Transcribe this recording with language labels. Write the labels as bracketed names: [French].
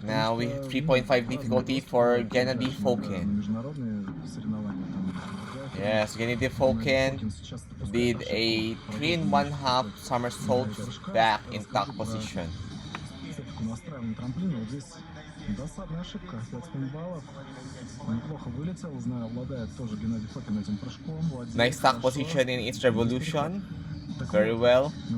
[English] Now we have 3.5 difficulty for Gennady Fokin. [Russian] Международные соревнования там. [English] Yes, Gennady Fokin did a 3 and 1/2 somersault back in tuck position. [Russian] Настраиваем на трамплине, вот здесь досадная ошибка, 5 баллов. Неплохо вылетел, знаю, обладает тоже Геннадий Фокин этим прыжком. [English] Nice tuck position in its revolution. Very well.